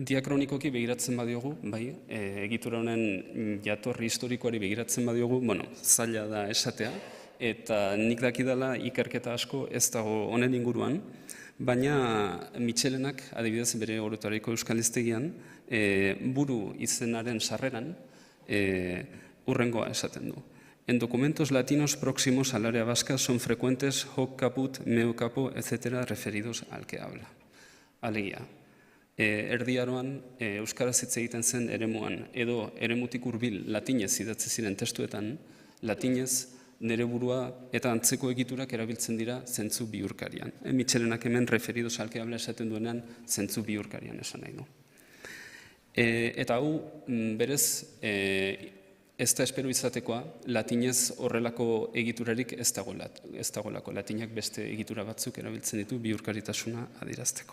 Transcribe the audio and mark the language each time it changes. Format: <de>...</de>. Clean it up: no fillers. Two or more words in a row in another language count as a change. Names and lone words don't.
<eu>Diakronikoki begiratzen badiogu, bai, egitura honen jatorri historikoari begiratzen badiogu, zaila da esatea, eta nik dakidala ikerketa asko ez dago honen inguruan, baina Mitxelenak, adibidez bere Orotariko Euskal Hiztegian, buru izenaren sarreran, hurrengoa esaten du.</eu> <es>En documentos latinos próximos al área vasca son frecuentes</es> <la>hoc caput, meo capo,</la> <es>etc. referidos al que habla.</es> <eu>Alegia. Erdiaroan euskaraz hitz egiten zen eremuan, edo eremutik hurbil latinez idatzi ziren testuetan, latinez nere burua eta antzeko egiturak erabiltzen dira zentzu bihurkarian. Mitxelenak hemen</eu> <es>referidos al que habla</es> <eu>esaten duenean zentzu bihurkarian esan nahi du. Eta hau, berez, ez da espero izatekoa, latinez horrelako egiturarik ez dagoelako. Latinak beste egitura batzuk erabiltzen ditu bihurkaritasuna adierazteko.</eu>